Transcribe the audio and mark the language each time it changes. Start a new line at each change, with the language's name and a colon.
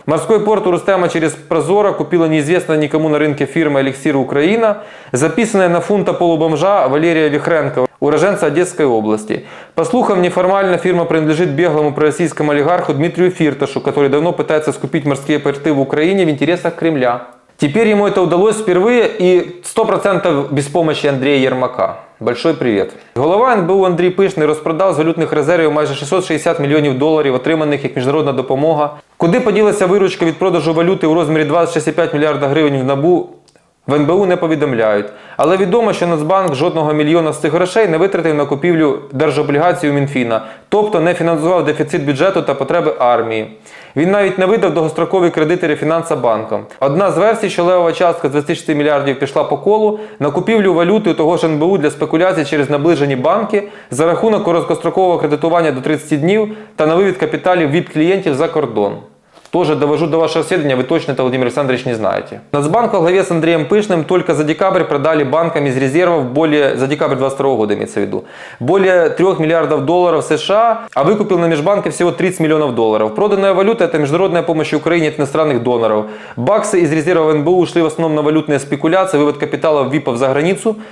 Russian: Морской порт у Рустема через Прозоро купила неизвестная никому на рынке фирма «Эликсир Украина», записанная на фунта полубомжа Валерия Вихренко, уроженца Одесской области. По слухам, неформально фирма принадлежит беглому пророссийскому олигарху Дмитрию Фирташу, который давно пытается скупить морские порты в Украине в интересах Кремля. Теперь ему это удалось впервые и 100% без помощи Андрея Ермака. Большой привет.
Ukrainian: Голова НБУ Андрій Пишний розпродав з валютних резервів майже 660 мільйонів доларів, отриманих як міжнародна допомога. Куди поділася виручка від продажу валюти у розмірі 26,5 мільярда гривень в НАБУ, в НБУ не повідомляють. Але відомо, що Нацбанк жодного мільйона з цих грошей не витратив на купівлю держоблігацій у Мінфіна, тобто не фінансував дефіцит бюджету та потреби армії. Він навіть не видав довгострокові кредити рефінансбанкам. Одна з версій, що левова частка з 26 мільярдів пішла по колу на купівлю валюти того ж НБУ для спекуляцій через наближені банки за рахунок короткострокового кредитування до 30 днів та на вивід капіталів ВІП-клієнтів за кордон.
Russian: Тоже довожу до вашего сведения, вы точно это, Владимир Александрович, не знаете. Нацбанк во главе с Андреем Пышным только за декабрь продали банкам из резервов за декабрь 2022 года имеется в виду, более 3 миллиардов долларов США, а выкупил на межбанке всего 30 миллионов долларов. Проданная валюта – это международная помощь Украине от иностранных доноров. Баксы из резервов НБУ ушли в основном на валютные спекуляции, вывод капиталов ВИПов за границу.